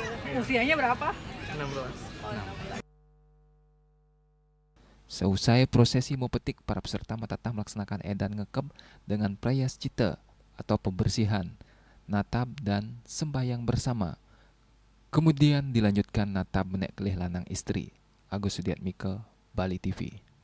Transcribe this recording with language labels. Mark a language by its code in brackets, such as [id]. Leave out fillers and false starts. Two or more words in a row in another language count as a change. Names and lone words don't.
[id] Usianya berapa? 16. Seusai prosesi mepetik, para peserta metatah melaksanakan edan ngekep dengan prayascita atau pembersihan, natab, dan sembahyang bersama. Kemudian dilanjutkan natab meneklih [ban] lanang istri. [id] Agus Sudiatmike, Bali TV.